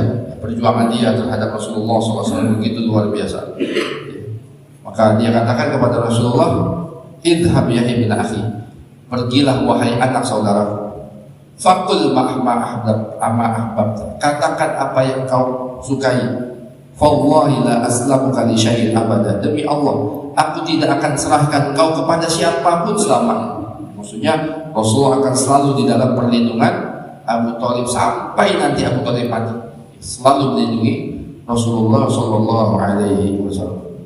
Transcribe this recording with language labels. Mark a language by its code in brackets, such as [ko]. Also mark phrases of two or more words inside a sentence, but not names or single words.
[id] Perjuangan dia terhadap Rasulullah SAW begitu luar biasa. Maka dia katakan kepada Rasulullah, [ar] اذهب يا ابن أخي, [id] pergilah wahai anak saudara. Fakul katakan apa yang kau sukai. [ar] فوالله لا أسلمك لشيء أبدا. [id] Demi Allah, aku tidak akan serahkan kau kepada siapapun selamanya. Maksudnya Rasulullah akan selalu di dalam perlindungan Abu Thalib sampai nanti Abu Thalib mati. Selalu melindungi Rasulullah [ar] صلى الله عليه وسلم.